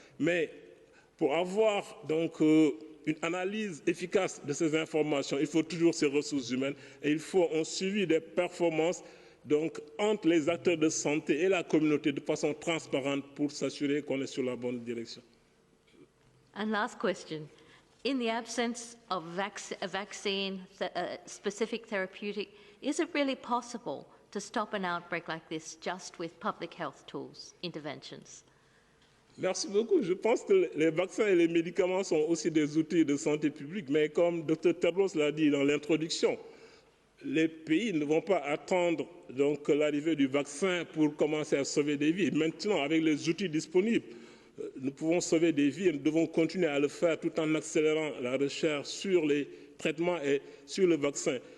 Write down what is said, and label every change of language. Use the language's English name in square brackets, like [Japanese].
[French] Mais pour avoir donc une analyse efficace de ces informations, il faut toujours ces ressources humaines et il faut un suivi des performances donc, entre les acteurs de santé et la communauté de façon transparente pour s'assurer qu'on est sur la bonne direction. [English] And last question. In the absence of a vaccine, specific therapeutic, is it really possible to stop an outbreak like this just with public health tools, interventions? [French] Merci beaucoup. Je pense que les vaccins et les médicaments sont aussi des outils de santé publique, mais comme Dr Tedros l'a dit dans l'introduction, les pays ne vont pas attendre donc l'arrivée du vaccin pour commencer à sauver des vies. Maintenant, avec les outils disponibles, nous pouvons sauver des vies et nous devons continuer à le faire tout en accélérant la recherche sur les traitements et sur le vaccin.